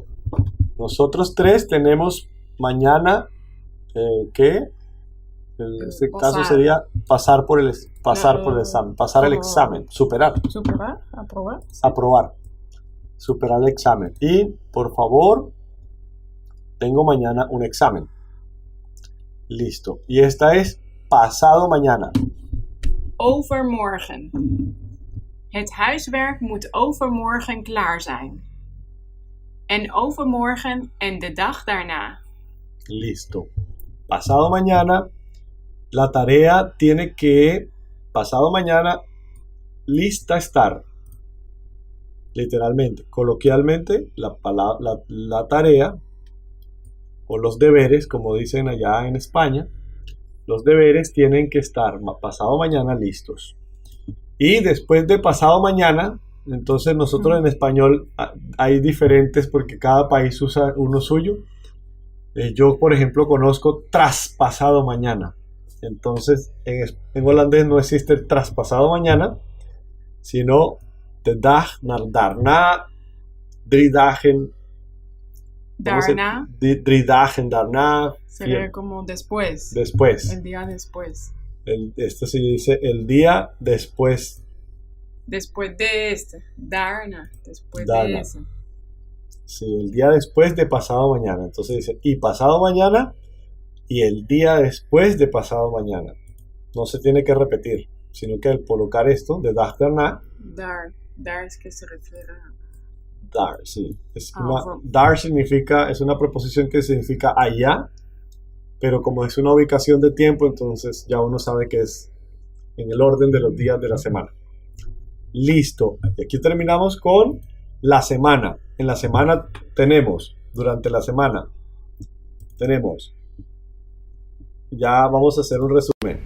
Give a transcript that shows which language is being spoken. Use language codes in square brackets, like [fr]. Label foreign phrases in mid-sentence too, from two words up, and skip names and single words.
[es] Nosotros 3 tenemos mañana que en este caso sería pasar por el examen, pasar el examen, superar. Superar, aprobar. Aprobar, superar el examen. Y por favor, tengo mañana un examen. Listo. Y esta es pasado mañana. [nl] Overmorgen. Het huiswerk moet overmorgen klaar zijn. En overmorgen en de dag daarna. [es] Listo. Pasado mañana, la tarea tiene que, pasado mañana, lista estar. Literalmente, coloquialmente, la tarea o los deberes, como dicen allá en España, los deberes tienen que estar pasado mañana listos. Y después de pasado mañana, entonces nosotros en español hay diferentes porque cada país usa uno suyo. Yo, por ejemplo, conozco traspasado mañana. Entonces, en holandés no existe traspasado mañana, sino [nl] de dag naar daarna, 3 dagen. Daarna 3 dagen daarna. [es] sería como después. Después. El día después. Esto se dice el día después. Después de este. Daarna. Después Daarna. de ese. Sí, el día después de pasado mañana. Entonces dice, y pasado mañana y el día después de pasado mañana. No se tiene que repetir, sino que al colocar esto, [nl] de dag daarna, [es] Daar es que se refiere a... dar, sí. Bueno. Dar significa, es una preposición que significa allá, pero como es una ubicación de tiempo, entonces ya uno sabe que es en el orden de los días de la semana. Listo. Y aquí terminamos con la semana. En la semana tenemos, durante la semana, tenemos, ya vamos a hacer un resumen.